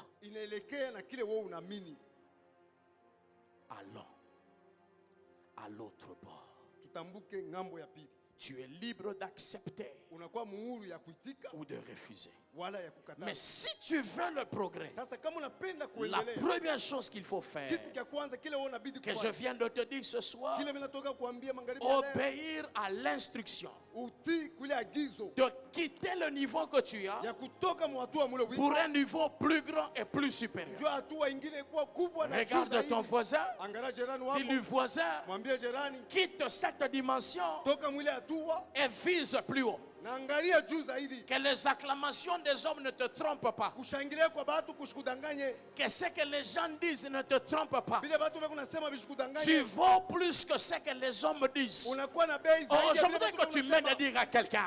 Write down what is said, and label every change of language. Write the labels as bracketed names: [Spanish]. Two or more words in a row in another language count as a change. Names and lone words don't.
[Swahili] inaelekea na kile wewe unaamini. [French] Allons à l'autre bord. [Swahili] Tutambuke ngambo ya pili. [French] Tu es libre d'accepter [Swahili] Unakuwa muhuru ya kuitika [French] ou de refuser. [Swahili] wala ya kukataa. [French] Mais si tu veux le progrès, [Swahili] Sasa kama unapenda [French] la [Swahili] kuendelea, [French] première chose qu'il faut faire, [Swahili] kitu cha kwanza kile wewe unabidi [French] que je [Swahili] kufanya, [French] viens de te dire ce soir, [Swahili] kile mimi natoka kuambia magharibi ya leo, [French] obéir à l'instruction [Swahili] utii kule agizo [French] de quitter le niveau que tu as [Swahili] ya kutoka mwatua mule [French] pour [Swahili] wito [French] un niveau plus grand et plus supérieur. [Swahili] jua hatua ingine kuwa kubwa na juu [French] Regarde [Swahili] zaidi. [French] ton voisin, [Swahili] Angalia jirani [French] dis-lui [Swahili] wako, [French] voisin, [Swahili] mwambie jirani [French] quitte cette dimension [Swahili] toka mwile hatua [French] et vise plus haut. Que les acclamations des hommes ne te trompent pas. Que ce que les gens disent ne te trompe pas. Tu vaux plus que ce que les hommes disent. Oh, je voudrais que tu m'aides à dire à quelqu'un.